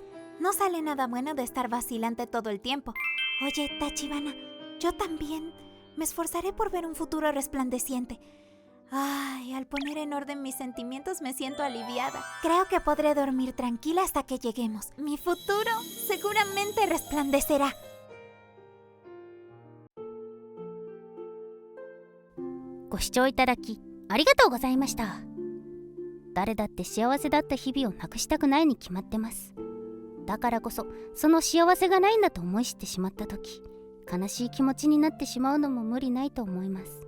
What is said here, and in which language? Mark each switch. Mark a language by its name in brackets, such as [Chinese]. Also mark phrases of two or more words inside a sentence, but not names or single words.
[Spanish] No sale nada bueno de estar vacilante todo el tiempo. Oye, Tachibana, yo también me esforzaré por ver un futuro resplandeciente. Ay, al poner en orden mis sentimientos me siento aliviada. Creo que podré dormir tranquila hasta que lleguemos. Mi futuro seguramente resplandecerá. [Japanese] ご視聴いただきありがとうございました。誰だって幸せだった日々をなくしたくないに決まってます。だからこそその幸せがないんだと思い知ってしまった時、悲しい気持ちになってしまうのも無理ないと思います。